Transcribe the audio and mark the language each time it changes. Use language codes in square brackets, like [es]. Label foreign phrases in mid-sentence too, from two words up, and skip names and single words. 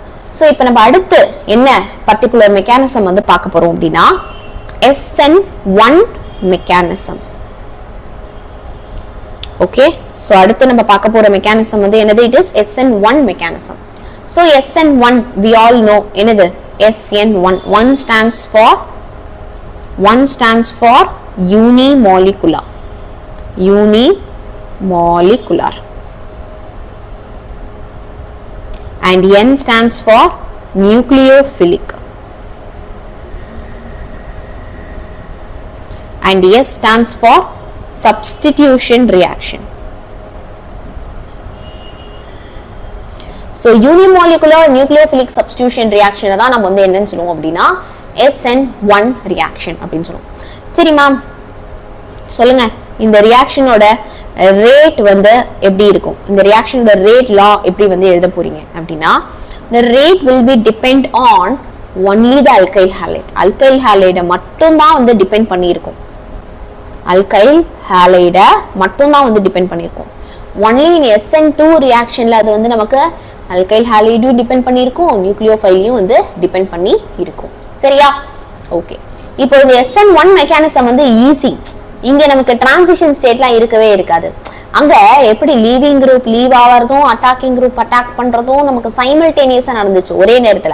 [ta] சோ இப்போ நம்ம அடுத்து என்ன [en] particular mechanism [ta] வந்து பார்க்க போறோம் அப்படின்னா [en] SN1 mechanism. [ta] ஓகே, சோ அடுத்து நம்ம பார்க்க போற மெக்கானிசம் வந்து என்னது, [en] it is SN1 mechanism. சோ SN1 we all know என்னது, SN1 one stands for unimolecular. Unimolecular. And N stands for nucleophilic. And S stands for substitution reaction. So unimolecular nucleophilic substitution reaction [ta] தான் நம்ம வந்து என்னன்னு சொல்லுவோம் அப்படின்னா [en] SN1 reaction [ta] அப்படின்னு சொல்லுவோம். சரி மேம், சொல்லுங்க இந்த [en] reaction rate [ta] வந்து எப்படி இருக்கும், இந்த [en] reaction rate law [ta] எப்படி வந்து எழுத போறீங்க அப்படின்னா, [en] the rate will be depend on only the alkyl halide. alkyl halide [ta] மட்டும் தான் வந்து டிபெண்ட் பண்ணியிருக்கும். [en] alkyl halide [ta] மட்டும் தான் வந்து டிபெண்ட் பண்ணியிருக்கும். [en] only in SN2 reaction [ta] அது வந்து நமக்கு [en] alkyl halide depend [ta] பண்ணியிருக்கும், நியூக்ளியோஃபைலையும் வந்து டிபெண்ட் பண்ணி இருக்கும். சரியா? ஓகே. இப்போ இந்த [en] SN1 mechanism [ta] வந்து ஈஸி. இங்க நமக்கு [en] transition state [ta] இருக்கவே இருக்காது. அங்க எப்படி [en] leaving group leave [ta] ஆவறதும் [en] attacking group attack [ta] பண்றதும் நமக்கு சைமல்டேனியஸா நடந்துச்சு ஒரே நேரத்துல.